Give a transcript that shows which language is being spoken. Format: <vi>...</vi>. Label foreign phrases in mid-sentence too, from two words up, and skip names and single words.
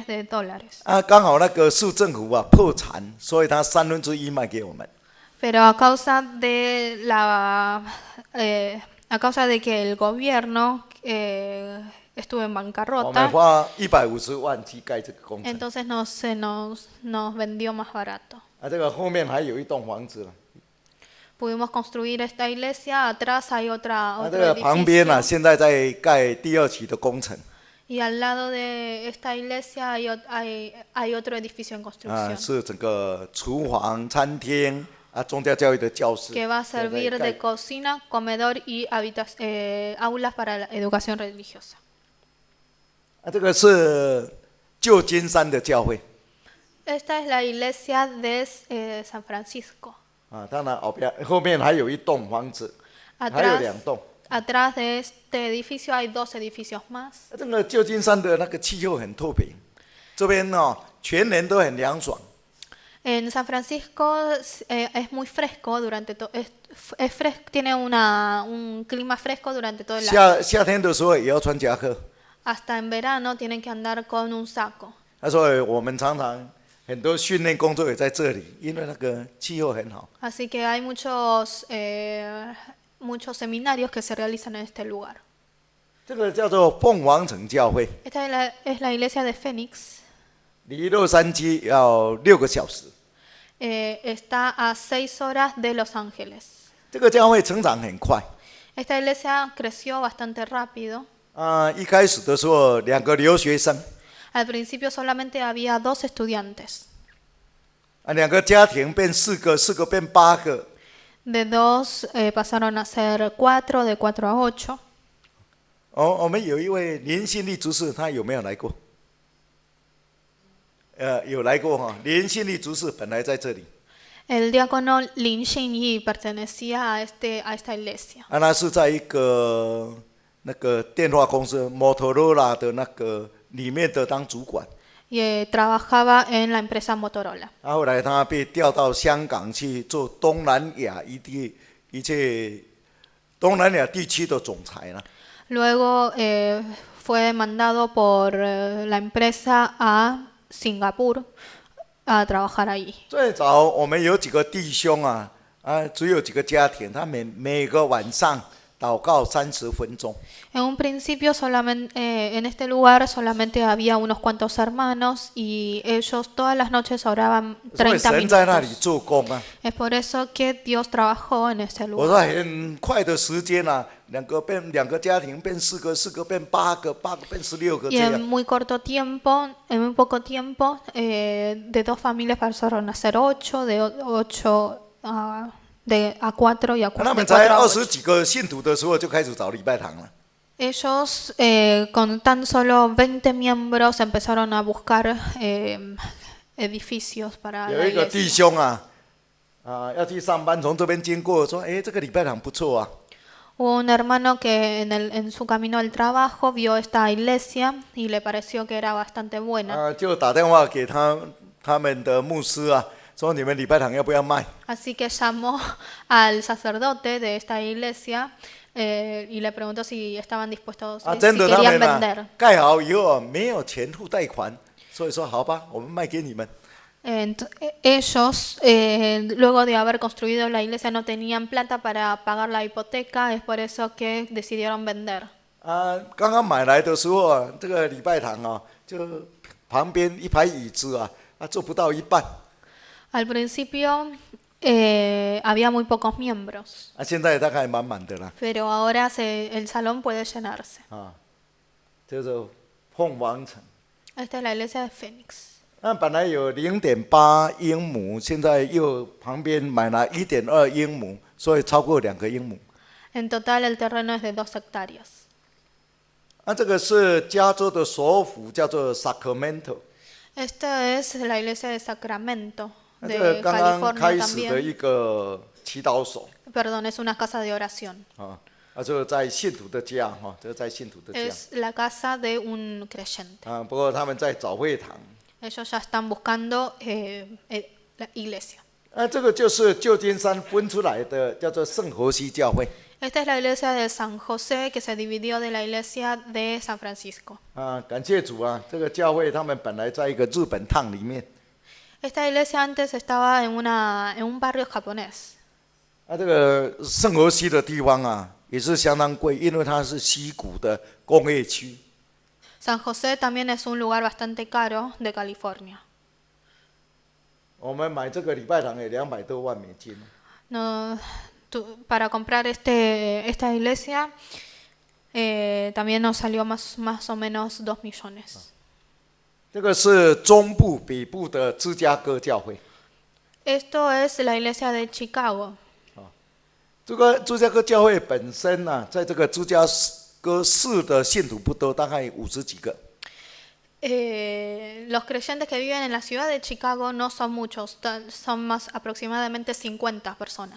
<zh>刚好那个市政府破产，所以他1/3卖给我们。</zh> <es>Pero a causa de que el gobierno estuvo en</es> <zh>我们</zh> <es>bancarrota,</es> <zh>花150万去盖这个工程。</zh> <es>entonces nos vendió más barato.</es> <zh>这个后面还有一栋房子。</zh> <es>Pudimos construir esta iglesia, atrás hay</es> <zh>这</zh> <es>otro</es> <zh>个旁边</zh> <es>edificio.</es> <zh>现在在盖第2期的工程。</zh> <es>Y al lado de esta iglesia hay otro edificio en construcción.</es> <zh>是整个厨房、餐厅宗教教育的教室。</zh> <es>Que va a servir de cocina, comedor y aulas para la educación religiosa.</es> <zh>这个是旧金山的教会。</zh> <es>Esta es la iglesia de San Francisco.</es> <zh>当然后面还有一栋房子，还有2栋。</zh> <es>Atrás de este edificio hay 2 edificios más.</es> <zh>这个旧金山的那个气候很特别，这边全年都很凉爽。</zh> <es>En San Francisco es muy fresco tiene un clima fresco durante todo el año.</es> <zh>夏天的时候也要穿夹克。</zh> <es>Hasta en verano tienen que andar con un saco.</es> <zh>所以我们常常很多训练工作也在这里，因为那个气候很好。</zh> <es>Así que hay muchos seminarios que se realizan en este lugar.</es> <zh>这个叫做凤凰城教会，</zh> <es>Esta es la iglesia de Phoenix.</es> <zh>离洛杉矶要6个小时。</zh> <es>Está a 6 horas de Los Ángeles.</es> <zh>这个教会成长很快。</zh> <es>Esta iglesia creció bastante rápido.</es> <zh>一开始的时候2个留学生，</zh> <es>Al principio solamente había 2 estudiantes.</es> <zh>2 个家庭变4个，4个变8个。</zh> <es>De 2 pasaron a ser 4, de 4 a 8.</es> <zh>我们有一位林信利执事，他有没有来过？有来过林信利执事本来在这里。</zh> <es>El diácono Lin Xinyi pertenecía a esta iglesia.</es> <zh>他是在一个那个电话公司 Motorola 的那个里面的当主管。</zh> <es>Y trabajaba en la empresa Motorola.</es> <zh>后来他被调到香港去做东南亚一切东南亚地区的总裁了。</zh> <es>Luego fue mandado por la empresa a Singapur a trabajar allí.</es> <zh>最早我们有几个弟兄只有几个家庭，他每个晚上祷告30分钟。</zh> <es>En un principio en este lugar solamente había unos cuantos hermanos y ellos todas las noches oraban</es> <zh>所以 30 神在那里</zh> <es>minutos.</es> <zh>做工</zh> <es>Es por eso que Dios trabajó en ese</es> <zh>我</zh> <es>lugar.</es> <zh>说很快的时间2个家庭变4个，4个变8个，8个变16个</zh> <es>Y</es> <zh>这</zh> <es>en</es> <zh>样。</zh> <es>muy corto tiempo, en muy poco tiempo, de 2 familias pasaron a ser 8, de 8 a 4 y a</es> <zh>他</zh> <es>4.</es> <zh>们才20几个信徒的时候就开始找礼拜堂了。</zh> <es>Ellos con tan solo 20 miembros empezaron a buscar edificios para</es> <zh>有</zh> <es>la</es> <zh>一个弟</zh> <es>iglesia.</es> <zh>兄要去上班，从这边经过，说：“这个礼拜堂不错啊。”</zh> <es>Hubo un hermano que en su camino al trabajo vio esta iglesia y le pareció que era bastante buena.</es> <zh>就打电话给他们的牧师啊，说你们礼拜堂要不要卖？</zh> <es>Así que llamó al sacerdote de esta iglesia y le preguntó si estaban dispuestos,</es> <zh>啊，</zh> <es>si</es> <zh>真的他</zh> <es>querían</es> <zh>们</zh> <es>vender.</es> <zh>盖好以后啊，没有钱付贷款，所以说好吧，我们卖给你们。</zh> <es>Ellos, luego de haber construido la iglesia, no tenían plata para pagar la hipoteca, es por eso que decidieron vender.</es> <zh>啊，刚刚买来的时候啊，这个礼拜堂啊，就旁边一排椅子啊，坐不到一半。</zh> <es>Al principio había muy pocos miembros,</es> <zh>现在大概满满的了。</zh> <es>pero ahora el salón puede llenarse.</es> <zh>就是凤凰城。</zh> <es>Esta es la iglesia de Fénix.</es> <zh>本来有0.8英亩，现在又旁边买了1.2英亩，所以超过2个英亩。</zh> <es>En total el terreno es de 2 hectáreas.</es> <zh>这个是加州的首府，叫做 Sacramento。</zh> <es>Esta es la iglesia de Sacramento,</es> <zh>这个</zh> <es>de</es> <zh>刚刚</zh> <es>California</es> <zh>开始的</zh> <es>también.</es> <zh>一个祈祷所。</zh> <es>Perdón, es una casa de oración.</es> <zh>就在信徒的家哈，这在信徒的家。</zh> <es>Es la casa de un creyente.</es> <zh>不过他们在找会堂。</zh> <es>Ellos ya están buscando la iglesia.</es> <zh>这个就是旧金山分出来的，叫做圣荷西教会。</zh> <es>Esta es la iglesia de San José que se dividió de la iglesia de San Francisco.</es> <zh>感谢主啊！这个教会他们本来在一个日本烫里面。</zh> <es>Esta iglesia antes estaba en un barrio japonés.</es> <zh>这个圣荷西的地方啊，也是相当贵，因为它是溪谷的工业区。</zh> <es>San José también es un lugar bastante caro de California.</es> <zh>我们买这个礼拜堂也200多万美金。</zh> <es>No, para comprar esta iglesia también nos salió más o menos 2 millones.</es> <zh>这个是中部、北部的芝加哥教会。</zh> <es>Esto es la iglesia de Chicago.</es> <zh>这个芝加哥教会本身啊，在这个芝加哥市的信徒不多，大概50几个。</zh> <es>Los creyentes que viven en la ciudad de Chicago no son muchos, son más aproximadamente 50 personas.</es>